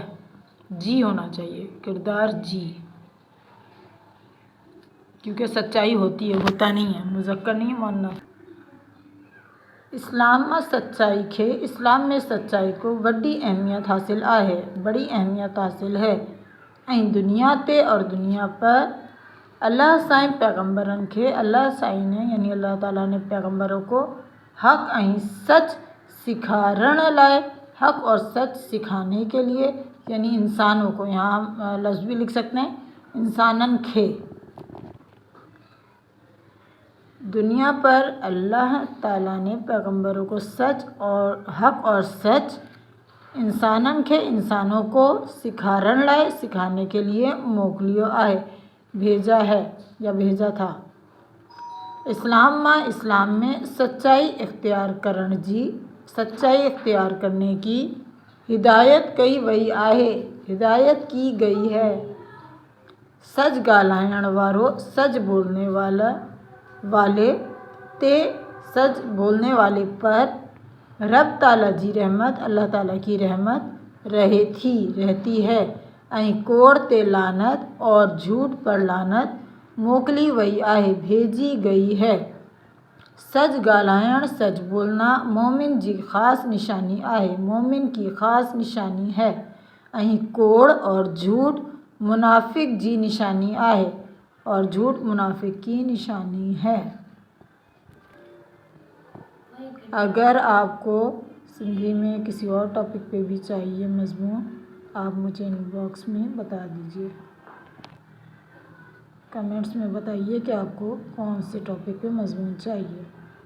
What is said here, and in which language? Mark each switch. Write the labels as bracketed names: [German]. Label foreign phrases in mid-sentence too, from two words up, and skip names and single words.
[Urdu] جی ہونا چاہیے، کردار جی، کیونکہ سچائی ہوتی ہے، ہوتا نہیں ہے، مذکر نہیں ہے، مؤنث. اسلام میں سچائی کو بڑی اہمیت حاصل ہے. [Sindhi] ऐं दुनिया ते [Urdu] اور دنیا پر [Sindhi] अल्लाह साईं पैगंबरन खे, [Urdu] اللہ سائیں نے یعنی اللہ تعالیٰ نے پیغمبروں کو [Sindhi] हक़ ऐं सच सिखारण लाइ, [Urdu] حق اور سچ سکھانے کے لیے، یعنی انسانوں کو، یہاں لفظ بھی لکھ سکتے ہیں, [Sindhi] इंसानन खे। [Urdu] دنیا پر اللہ تعالیٰ نے پیغمبروں کو سچ اور حق اور سچ [Sindhi] इंसानन खे, [Urdu] انسانوں کو [Sindhi] सिखारण लाइ, [Urdu] سکھانے کے لیے [Sindhi] मोकिलियो आहे, [Urdu] بھیجا ہے یا بھیجا تھا. اسلام میں سچائی اختیار کرنے کی ہدایت کی گئی ہے. [Sindhi] सच ॻाल्हाइण वारो, [Urdu] سچ بولنے والے تے، سچ بولنے والے پر [Sindhi] रब ताला जी रहमत, [Urdu] اللہ تعالیٰ کی رحمت رہتی ہے. [Sindhi] ऐं कोड़ ते लानत [Urdu] اور جھوٹ پر لعنت [Sindhi] मोकिली वई आहे, [Urdu] بھیجی گئی ہے. [Sindhi] सच ॻाल्हाइण, [Urdu] سچ بولنا مومن جی خاص نشانی ہے. [Sindhi] ऐं कोड़ [Urdu] اور جھوٹ منافق [Sindhi] जी निशानी आहे, [Urdu] اور جھوٹ منافق کی نشانی ہے. اگر آپ کو سندھی میں کسی اور ٹاپک پہ بھی چاہیے مضمون، آپ مجھے انباکس میں بتا دیجیے، کمنٹس میں بتائیے کہ آپ کو کون سے ٹاپک پہ مضمون چاہیے.